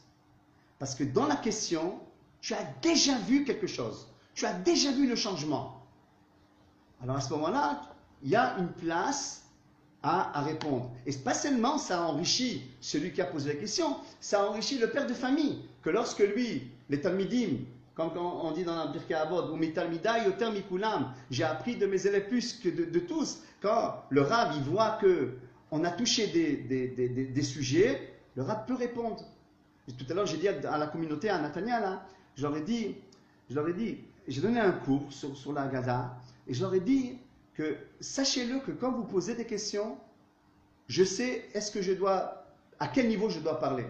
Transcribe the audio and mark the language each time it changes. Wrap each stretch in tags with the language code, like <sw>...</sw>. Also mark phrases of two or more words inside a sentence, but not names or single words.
<fr>Parce que dans la question, tu as déjà vu quelque chose. Tu as déjà vu le changement. Alors à ce moment-là, il y a une place à répondre. Et pas seulement ça enrichit celui qui a posé la question, ça enrichit le père de famille, que lorsque lui, les Talmidim, comme on dit dans la Birkei Avot,</fr> <he>ומתלמידי יותר מכולם,</he> <fr>j'ai appris de mes élèves plus que de tous, quand le Rav il voit qu'on a touché des sujets, le Rav peut répondre. Et tout à l'heure j'ai dit à la communauté, à Nathania, là, je leur ai dit, j'ai donné un cours sur la Haggadah, et je leur ai dit que sachez-le que quand vous posez des questions, je sais à quel niveau je dois parler.</fr>